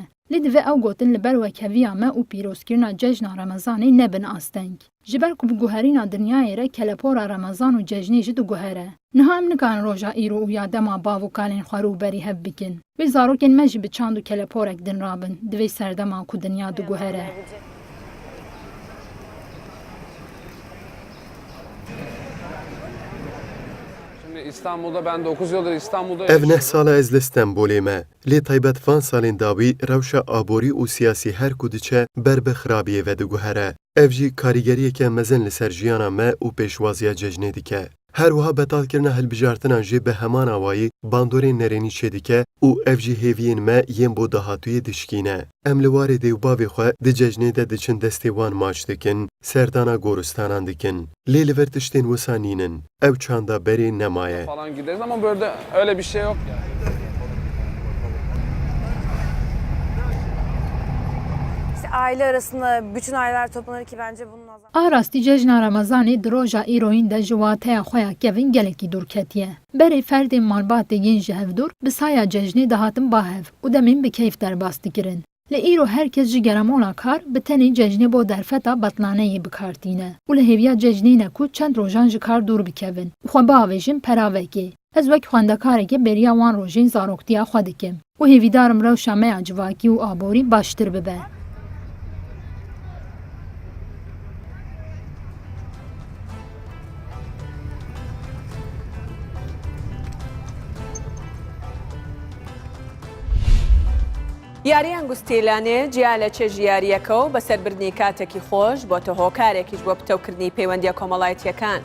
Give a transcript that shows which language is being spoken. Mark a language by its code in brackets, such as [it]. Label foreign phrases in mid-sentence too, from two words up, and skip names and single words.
[ku] Lê divê ew gotin li ber wekheviya me û pîrozkirina cejna Ramazanê nebin asteng. Ji ber ku bi guherîna dinyayê re kelepora Ramazan û cejnê jî diguhere. Niha em nikarin roja îro û ya dema bav û kalên xwe rûberî hev bikin. Wê zarokên me jî bi çand û keleporek din rabin, divê serdema ku dinya diguhere. [tr] İstanbul'da ben 9 yıldır İstanbul'da [ku] Ev neh sala ez li Stenbolê me. Lê taybet van salên dawî rewşa aborî û siyasî her ku diçe ber bi xirabiyê ve diguhere. Ev jî karîgeriyeke mezin li ser jiyana me û pêşwaziya cejnê dike. Her wiha betalkirina hilbijartinan jê bi heman awayî bandorên nerênî çêdike û ev jî hêviyên me yên bo dahatûyê dişkîne. Em li warê dê û bavê xwe di cejnê de diçin destê wan maç dikin, serdana goristanan dikin. Lê li ver tiştên wisa nînin. Ev çanda berê nemaye. [tr] falan gideriz ama böyle öyle bir şey yok yani. Aile arasında bütün aileler toplanır ki bence bunun azam. [ku] A rastî cejna Ramazanê di roja îroyîn de ji wateya xwe ya kevin gelekî dûr ketiye. Berê ferdên malbatê yên ji hevdûr bi saya cejnê dihatin bahev û demên bi keyf derbas dikirin. Li îro herkes ji geramola kar bi tenê cejnê bo derfeta betlaneyê bikartîne û li hêviya cejnê ne ku çend rojan ji kar dûr bikevin û xwe biavêjin peravekê. Ez wek xwendekarekê beriya wan rojên zaroktiya xwe dikim û hêvîdarim rewşa me ya civakî û aborî baştir bibe. [ckb] یاریان گوستیلانێ جیا لە چێژی یاریەکە و بەسەربردنی کاتێکی خۆش بۆتە هۆکارێکیش بۆ پتەوکردنی پەیوەندیە کۆمەڵایەتیەکان.